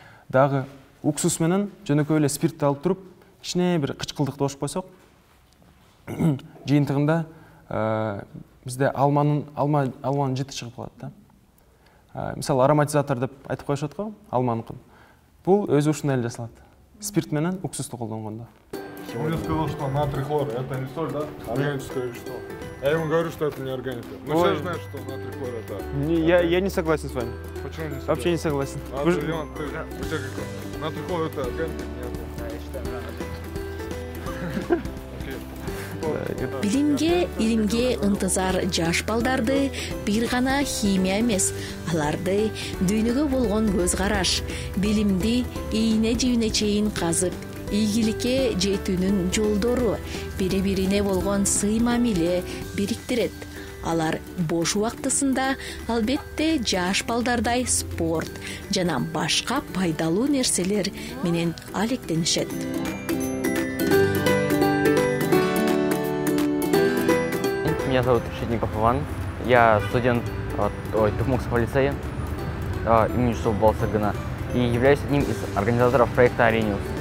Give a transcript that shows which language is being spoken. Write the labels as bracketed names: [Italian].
[Kyrgyz] Дагы уксус менен жөнөкөй эле спиртти алып туруп, кичине бир кычкылдыкты кошуп койсок, жыйынтыгында бизде алманын жыты чыгып калат да. Мисалы ароматизатор деп айтып коюшат го, алманыкын. Бул өзү ушундай эле жасалат. Спирт менен уксусту колдонгондо. [Russian] Он мне сказал, что натрий хлор это не соль, да? Органическое вещество. Я ему говорю, что это не органика. Ну все же знают, что натрий хлор это. Я не согласен с вами. Почему не согласен? Вообще не согласен. Иван, у тебя как? Натрий хлор это органика? Нет. Я считаю, [Kyrgyz] Билимге, илимге ынтызар жаш балдарды бир гана химия эмес, аларды дүйнөгө болгон көз караш, билимди ийне жибине чейин казып, ийгиликке жетүүнүн жолдору, бири-бирине болгон сый мамиле бириктирет. Алар бош убактысында албетте жаш балдардай спорт жана башка пайдалуу нерселер менен алектенишет. [Russian] Меня зовут Решетников Иван. Я студент Тухмукского лицея имени Жусупова Баласыргына и являюсь одним из организаторов проекта Arrhenius.